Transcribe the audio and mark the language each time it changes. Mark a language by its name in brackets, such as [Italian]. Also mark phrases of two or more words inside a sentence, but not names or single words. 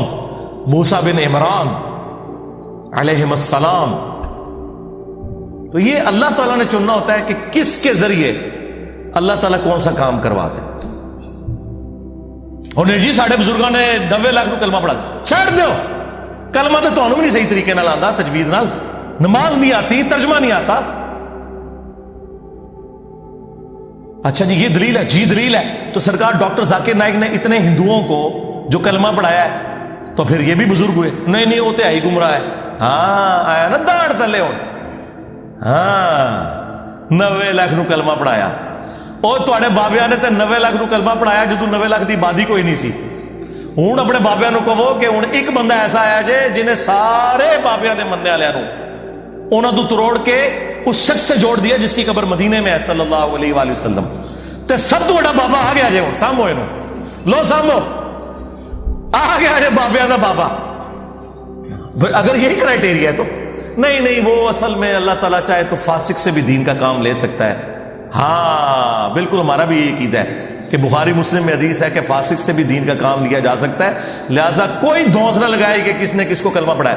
[Urdu] موسیٰ بن عمران علیہ السلام۔ تو یہ اللہ تعالیٰ نے چننا ہوتا ہے کہ کس کے ذریعے اللہ تعالیٰ کون سا کام کروا دے۔ [Punjabi] اور جی ساڑھے بزرگاں نے 90 لاکھ نو کلمہ پڑھا، چھڑ دیو کلمہ تو تانوں بھی نہیں صحیح طریقے نال آندا، [Urdu] تجوید نال، نماز نہیں آتی، ترجمہ نہیں آتا۔ اچھا جی یہ دلیل ہے، جی دلیل ہے. تو سرکار ڈاکٹر ذاکر نائک نے اتنے ہندوؤں کو جو کلمہ پڑھایا ہے تو پھر یہ بھی بزرگ ہوئے؟ نہیں وہ تو ہی گمراہ ہے. ہاں [Punjabi] آیا نا داڑ تلے ہوں. ہاں 90 لاکھ نو کلمہ پڑھایا. اور تواڈے بابیاں نے تے 90 لاکھ نو کلمہ پڑھایا جدوں 90 لاکھ دی آبادی کوئی نہیں سی. ہوں اپنے بابیاں نو کہو کہ ہوں ایک بندہ ایسا آیا جے جنہیں سارے بابیاں دے مننے والےاں نو انہاں تو تروڑ کے [Urdu] اس شخص سے جوڑ دیا جس کی قبر مدینے میں ہے [Arabic] صلی اللہ علیہ وآلہ وسلم. [Punjabi] تے سب تو بڑا بابا آ گیا جے ہوں سامو اینو لو سامو آ گیا جے بابیاں دا بابا. [Urdu] اگر یہی کرائٹیریا ہے تو نہیں وہ اصل میں اللہ تعالیٰ چاہے تو فاسق سے بھی دین کا کام لے سکتا ہے. ہاں بالکل ہمارا بھی یہ عقیدہ ہے کہ بخاری مسلم میں حدیث ہے کہ فاسق سے بھی دین کا کام لیا جا سکتا ہے. لہذا کوئی دھونس نہ لگائے کہ کس نے کس کو کلمہ پڑھایا.